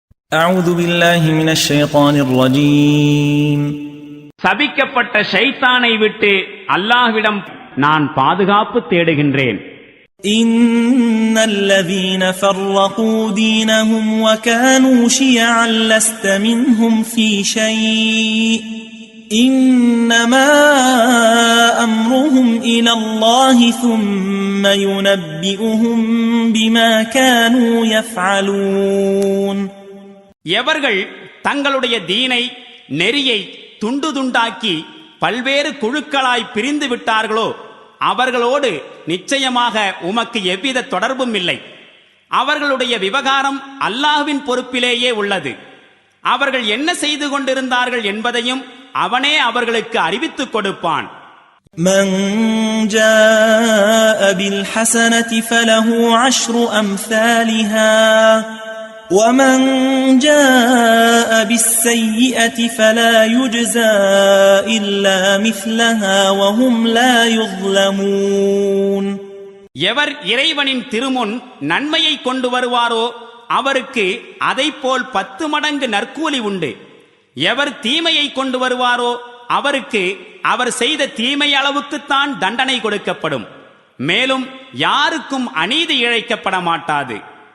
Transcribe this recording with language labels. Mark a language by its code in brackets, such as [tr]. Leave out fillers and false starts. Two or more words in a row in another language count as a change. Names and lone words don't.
[ar] أعوذ بالله من الشيطان الرجيم. [ta] சபிக்கப்பட்ட ஷைத்தானை விட்டு அல்லாஹ்விடம் நான் பாதுகாப்பு தேடுகின்றேன். [ar] إن الذين فرقوا دينهم وكانوا شيعا لست منهم في شيء إنما أمرهم إلى الله ثم ينبئهم بما كانوا يفعلون. [ta] எவர்கள் தங்களுடைய தீனை நெறியை துண்டு துண்டாக்கி பல்வேறு குழுக்களாய் பிரிந்து விட்டார்களோ அவர்களோடு நிச்சயமாக உமக்கு எவ்வித தொடர்பும் இல்லை. அவர்களுடைய விவகாரம் அல்லாஹ்வின் பொறுப்பிலேயே உள்ளது. அவர்கள் என்ன செய்து கொண்டிருந்தார்கள் என்பதையும் அவனே அவர்களுக்கு அறிவித்துக் கொடுப்பான். [ar] من جاء بالحسنة فله 10 أمثالها ومن جاء بالسيئة فلا يجزى إلا مثلها وهم لا يظلمون. [ta] எவர் இறைவனின் திருமுன் நன்மையை கொண்டு வருவாரோ அவருக்கு அதைப்போல் 10 மடங்கு நற்கூலி உண்டு. எவர் தீமையை கொண்டு வருவாரோ அவருக்கு அவர் செய்த தீமை அளவுக்குத்தான் தண்டனை கொடுக்கப்படும். மேலும் யாருக்கும் அநீதி இழைக்கப்பட மாட்டாது.